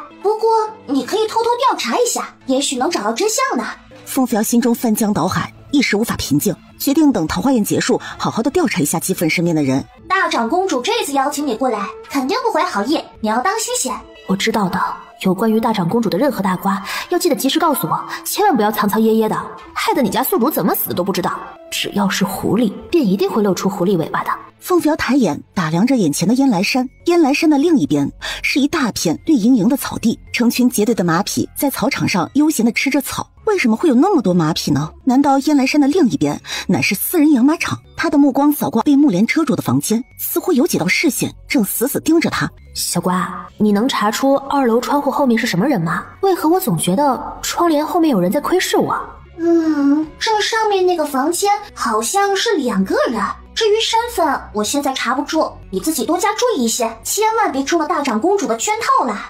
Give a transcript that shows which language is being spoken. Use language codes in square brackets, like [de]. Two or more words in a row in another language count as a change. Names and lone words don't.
[zh] 不過你可以偷偷調查一下，也許能找到真相呢。風扶搖心中翻江倒海，一時無法平靜，決定等桃花宴結束，好好的調查一下姬夫人身邊的人。大長公主这次邀請你過來，肯定不懷好意，你要當心些。我知道的，有關於大長公主的任何大瓜，要記得及時告訴我，千萬不要藏藏掖掖的，害得你家宿主怎麼死的都不知道。只要是狐狸，便一定會露出狐狸尾巴的。風扶搖抬眼打量着眼前的燕來山，燕來山的另一邊是一大片綠瑩瑩的草地，成群結隊的馬匹在草場上悠閒地吃着草。为什么会有那麼多馬匹呢？難道燕來山的另一邊乃是私人養馬場？他的目光掃過被幕簾遮住的房間，似乎有幾道視線正死死盯着他。小瓜，你能查出2樓窗戶後面是什麼人嗎？為何我總覺得窗簾後面有人在窺視我？這上面那個房間好像是2個人，至於身份我現在查不住，你自己多加注意一些，千萬別中了大長公主的圈套了。